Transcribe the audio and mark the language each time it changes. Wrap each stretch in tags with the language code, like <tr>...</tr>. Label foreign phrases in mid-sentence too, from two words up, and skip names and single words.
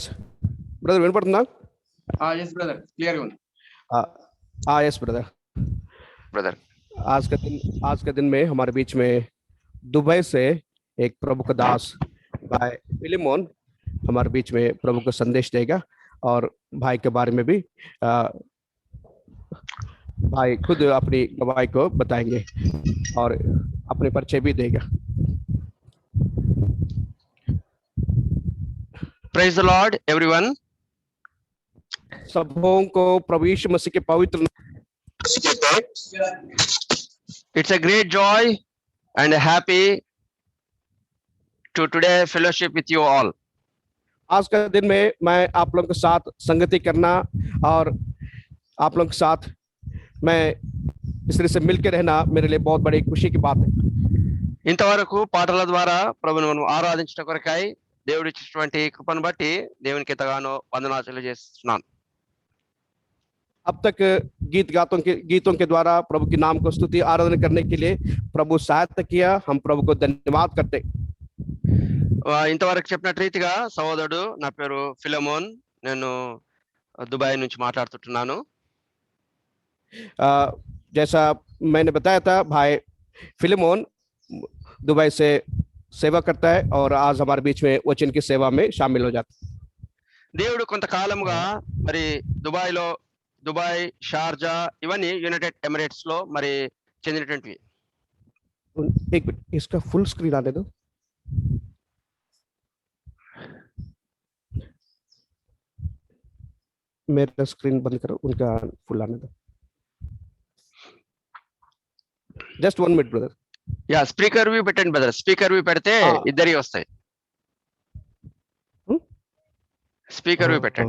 <te>Brother, వినపడుతుందా?</te> <en>Yes, brother. Clear one. Yes, brother. Brother.</en> <hi>आज के दिन में हमारे बीच में दुबई से एक प्रभु का दास भाई फिलिमोन हमारे बीच में प्रभु का संदेश देगा और भाई के बारे में भी भाई खुद अपनी गवाही को बताएंगे और अपने परिचय भी देगा.</hi> <en>Praise the Lord, everyone.</en> <hi>सबों को प्रभु यीशु मसीह के पवित्र.</hi> <en>It's a great joy and happy to today fellowship with you all.</en> <hi>आज का दिन में मैं आप लोगों के साथ संगति करना और आप लोगों के साथ मैं इस तरह से मिलकर रहना मेरे लिए बहुत बड़ी खुशी की बात है.</hi> <te>ఇంతవరకు పాటల ద్వారా ప్రభువును మనం ఆరాధించడం కొరకై దేవుడు ఇచ్చినటువంటి కృపను బట్టి దేవునికి ఎంతగానో వందనాలు తెలియజేస్తున్నాను.</te> <hi>अब तक गीतों के द्वारा प्रभु के नाम को स्तुति आराधना करने के लिए प्रभु सहायता किया. हम प्रभु को धन्यवाद करते.</hi> <te>ఇంతవరకు చెప్పినట్టు రీతిగా సహోదరుడు నా పేరు ఫిలమోన్, నేను దుబాయ్ నుంచి మాట్లాడుతుంటున్నాను.</te> <hi>जैसा मैंने बताया था भाई फिलिमोन दुबई से सेवा करता है और आज हमारे बीच में वचन की सेवा में शामिल हो जाता है.</hi> <te>దేవుడు కొంతకాలంగా మరి దుబాయ్, షార్జా ఇవన్నీ యునైటెడ్ ఎమిరేట్స్ లో మరి చెందినటువంటివి.</te> <hi>एक मिनट इसका</hi> <en>full screen</en> <hi>आने दो. मेरा स्क्रीन बंद करो, उनका फुल आने दो.</hi> <en>just 1 minute brother.</en> <te>యా</te> <en>speaker view</en> <te>పెట్టండి బ్రదర్.</te> <en>speaker view</en> <te>పెడితే ఇద్దరి వస్తాయి.</te> <en>speaker view</en> <te>పెట్టండి.</te>